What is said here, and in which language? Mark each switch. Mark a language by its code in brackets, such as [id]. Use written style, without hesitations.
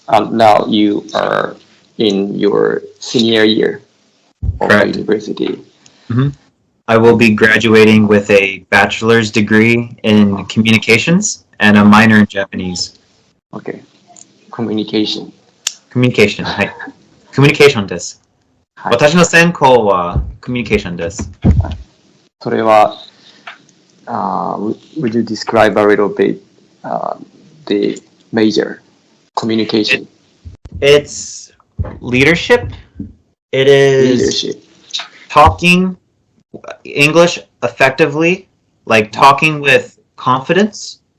[en] Now you are in your senior year of the Correct. university. I will be graduating with a bachelor's degree in communications and a minor in Japanese. Okay. Communication. Communication. [ja] はい。 Communication です。はい。私の専攻は communication です。それは、 [en] would you describe a little bit the major communication? It's leadership. It is Leadership. talking English effectively, like talking with confidence,